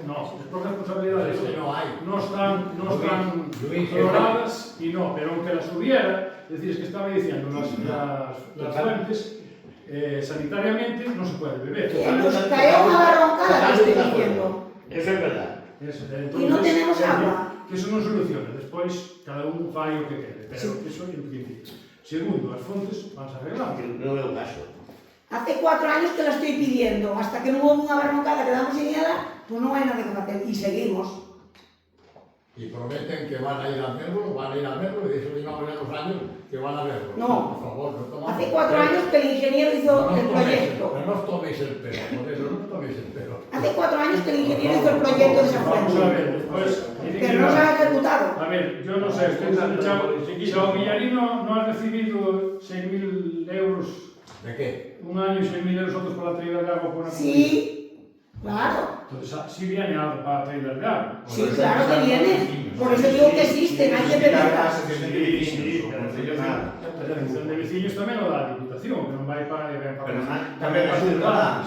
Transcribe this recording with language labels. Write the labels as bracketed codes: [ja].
[es] No, es por responsabilidad de ellos. No están cloradas y no, pero aunque las hubiera, es decir, es que estaba diciendo, las fuentes sanitariamente no se puede beber. Que nos cae una barroncada, te estoy diciendo. Eso es verdad. Y no tenemos agua. [gl] Que eso non soluciona, despois cada un fai o que quere, pero eso é en principio. Segundo, as fontes van a arreglar. No é o caso. [es] Hace 4 años que la estoy pidiendo, hasta que no hubo una barroncada, quedamos sin ella, pues no hay nada que hacer, y seguimos. Y prometen que van a ir a verlo, y eso llevamos ya 2 años que van a verlo. No. Por favor, no tomamos. Hace 4 años que el ingeniero hizo el proyecto. No os toméis el pelo, por eso no os toméis el pelo. Hace 4 años que el ingeniero hizo el proyecto de esa Vamos a fuente. ver, después... Pero no se ha ejecutado. A ver, yo no sé, Chao Villarín no ha recibido 6.000 euros. ¿De qué? Un año y 6.000 euros otros para la traída de agua por una Sí, claro. Entonces, sí viene algo para traída de agua. Sí, claro que viene. Por eso digo que existen, hay que pedirlas. [gl] Sí, pero a asociación de veciños tamén o dá a Diputación, que non vai para... Pero tamén os ciudadanos,